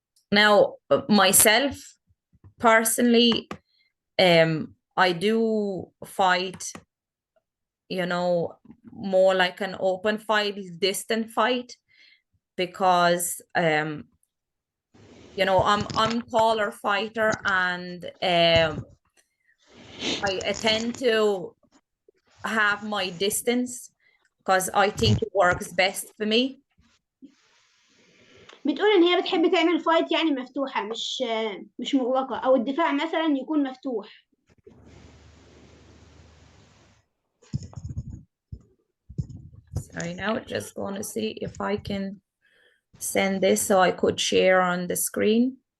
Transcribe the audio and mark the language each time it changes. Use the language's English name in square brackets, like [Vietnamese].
[English] Now, myself, personally, I do fight, you know, more like an open fight, distant fight, because, you know, I'm taller fighter, and I tend to have my distance because I think it works best for me. [Arabic] بتقول إن هي بتحب تعمل فايت يعني مفتوحة، مش مغلقة، أو الدفاع مثلا يكون مفتوح. [English] Sorry, now just going to see if I can send this so I could share on the screen.